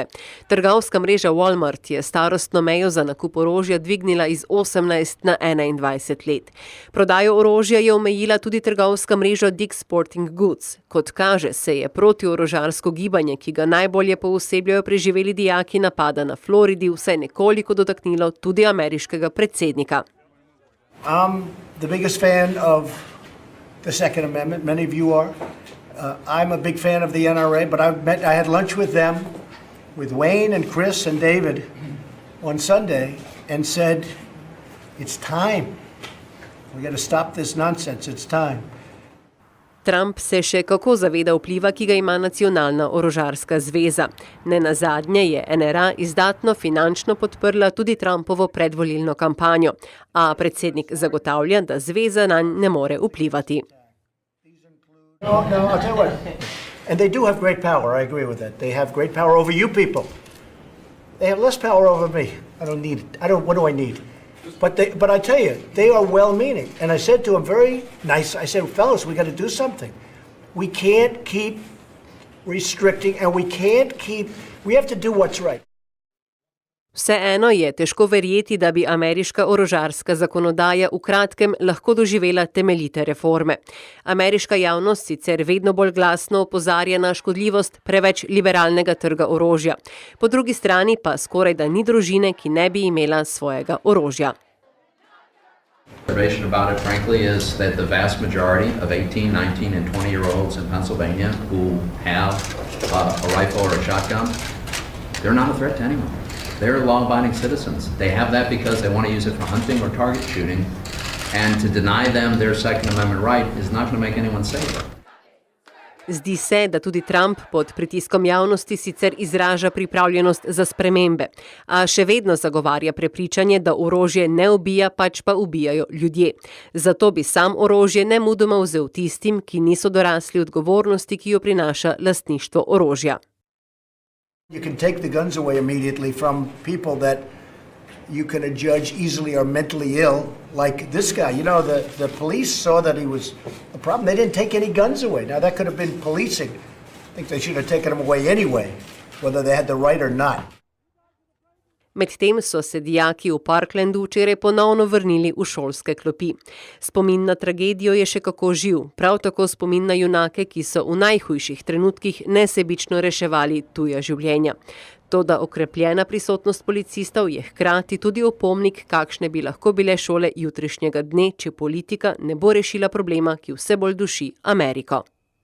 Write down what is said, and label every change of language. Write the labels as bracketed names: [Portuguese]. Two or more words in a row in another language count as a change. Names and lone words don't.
[Slovenian] Trgovska mreža Walmart je starostno mejo za nakup orožja dvignila iz 18 na 21 let. Prodajo orožja je omejila tudi trgovska mreža Dick's Sporting Goods. Kot kaže, se je protiorožarsko gibanje, ki ga najbolje poosebljajo preživeli dijaki napada na Floridi, vsaj nekoliko dotaknilo tudi ameriškega predsednika. [English] I'm the biggest fan of the Second Amendment. Many of you are. I'm a big fan of the NRA, but I had lunch with them, with Wayne and Chris and David on Sunday, and said, it's time. We got to stop this nonsense. It's time. [Slovenian] Trump se še kako zaveda vpliva, ki ga ima Nacionalna orožarska zveza. Nenazadnje je NRA izdatno finančno podprla tudi Trumpovo predvolilno kampanjo, a predsednik zagotavlja, da zveza nanj ne more vplivati. [English] No, I'll tell you what. And they do have great power, I agree with that. They have great power over you people. They have less power over me. I don't need it. What do I need? But I tell you, they are well-meaning. And I said to them very nice, I said, fellas, we got to do something. We can't keep restricting and we have to do what's right. [Slovenian] Vseeno je težko verjeti, da bi ameriška orožarska zakonodaja v kratkem lahko doživela temeljite reforme. Ameriška javnost sicer vedno bolj glasno opozarja na škodljivost preveč liberalnega trga orožja. Po drugi strani pa skorajda ni družine, ki ne bi imela svojega orožja. [English] Observation about it, frankly, is that the vast majority of 18, 19, and 20-year-olds in Pennsylvania who have a rifle or a shotgun, they're not a threat to anyone. They're law-abiding citizens. They have that because they want to use it for hunting or target shooting, and to deny them their Second Amendment right is not going to make anyone safer. [Slovenian] Zdi se, da tudi Trump pod pritiskom javnosti sicer izraža pripravljenost za spremembe, a še vedno zagovarja prepričanje, da orožje ne ubija, pač pa ubijajo ljudje. Zato bi sam orožje nemudoma vzel tistim, ki niso dorasli odgovornosti, ki jo prinaša lastništvo orožja. [English] You can take the guns away immediately from people that you can judge easily are mentally ill, like this guy. You know, the police saw that he was a problem. They didn't take any guns away. Now, that could have been policing. I think they should have taken them away anyway, whether they had the right or not. [Slovenian] Medtem so se dijaki v Parklandu včeraj ponovno vrnili v šolske klopi. Spomin na tragedijo je še kako živ, prav tako spomin na junake, ki so v najhujših trenutkih nesebično reševali tuja življenja. Toda okrepljena prisotnost policistov je hkrati tudi opomnik, kakšne bi lahko bile šole jutrišnjega dne, če politika ne bo rešila problema, ki vse bolj duši Ameriko.